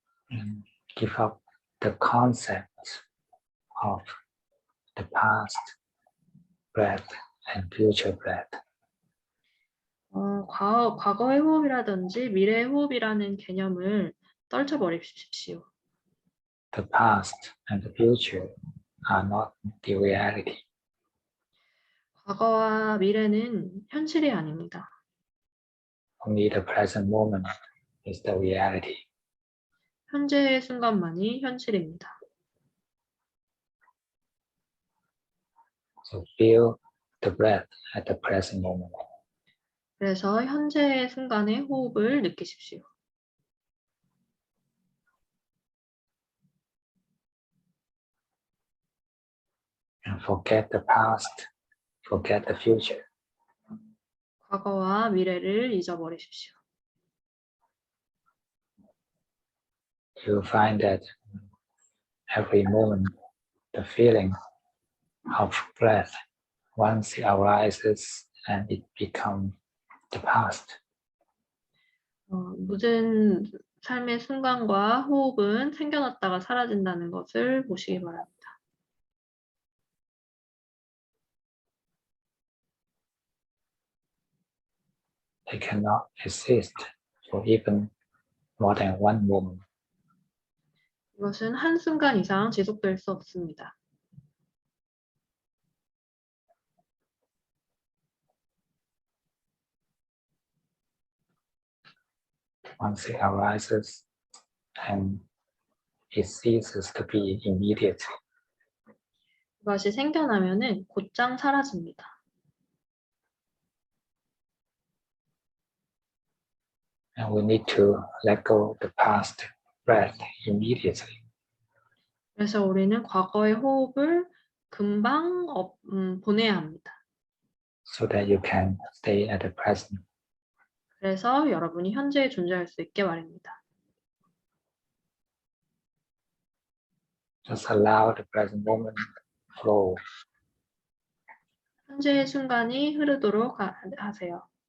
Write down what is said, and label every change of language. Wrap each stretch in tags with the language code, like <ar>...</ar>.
<en>And give up the concept of the past breath and future breath.</en> <ko>과거의 호흡이라든지 미래의 호흡이라는 개념을 떨쳐버리십시오.</ko> <en>The past and the future are not the reality.</en> <ko>과거와 미래는 현실이 아닙니다.</ko> <en>Only the present moment is the reality.</en> <ko>현재의 순간만이 현실입니다.</ko> <en>So feel the breath at the present moment.</en> <ko>그래서 현재의 순간의 호흡을 느끼십시오.</ko> <en>And forget the past, forget the future.</en> <ko>과거와 미래를 잊어버리십시오.</ko> <en>You find that every moment, the feeling of breath, once it arises and it becomes the past.</en> <ko>모든 삶의 순간과 호흡은 생겨났다가 사라진다는 것을 보시기 바랍니다.</ko> <en>They cannot exist for even more than one moment.</en> <ko>이것은 한순간 이상 지속될 수 없습니다.</ko> <en>Once it arises and it ceases to be immediate.</en> <ko>이것이 생겨나면은 곧장 사라집니다.</ko> <en>And we need to let go of the past breath immediately.</en> <ko>그래서 우리는 과거의 호흡을 금방 보내야 합니다.</ko> <en>So that you can stay at the present.</en> <ko>그래서 여러분이 현재에 존재할 수 있게 말입니다.</ko> <en>Just allow the present moment flow.</en> <ko>현재의 순간이 흐르도록 하세요.</ko>